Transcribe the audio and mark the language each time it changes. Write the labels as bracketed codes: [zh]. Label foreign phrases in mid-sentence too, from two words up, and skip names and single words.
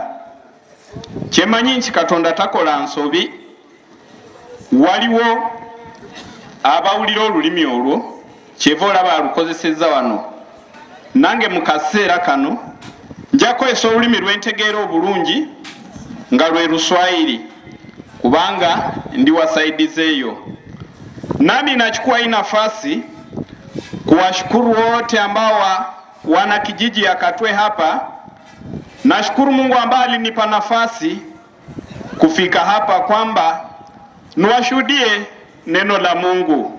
[lg] Kyemanyi nti Katonda takola nsobi, waliwo abawulira olulimi olwo kyeva olaba alukozesezza wano. Nange mu kaseera kano nja kukozesa olulimi lwentegeera obulungi nga lwe Luswayiri kubanga ndi wa saidizi eyo. [sw] Nami nachukua hii nafasi kuwashukuru wote ambao wana kijiji ya Katwe hapa. Nashukuru Mungu ambaye alinipa nafasi kufika hapa kwamba niwashuhudie neno la Mungu.